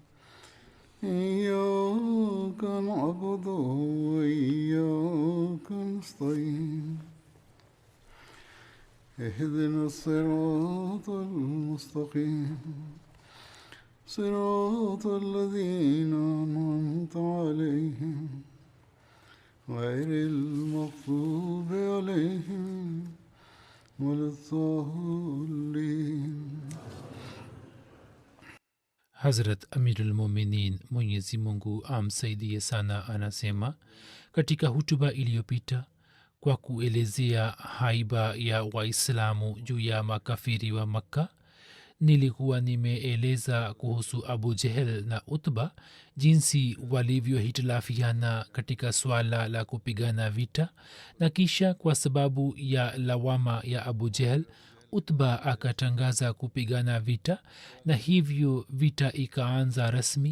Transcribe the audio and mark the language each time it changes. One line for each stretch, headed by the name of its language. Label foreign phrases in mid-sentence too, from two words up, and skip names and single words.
Arabic: إياك نعبد وإياك نستعين اهدنا الصراط المستقيم صراط الذين أنعمت عليهم غير المغضوب عليهم ولا الضالين.
Swahili: Hazrat Amirul Mominin Mwenyezi Mungu amsaidie sana anasema katika hutuba iliyopita kwa kuelezea haiba ya Waislamu juu ya makafiri wa Makka, nilikuwa nimeeleza kuhusu Abu Jehel na Utba jinsi walivyohitilafiana katika swala la kupigana vita, na kisha kwa sababu ya lawama ya Abu Jehel Utba akatangaza kupigana vita, na hivyo vita ikaanza rasmi.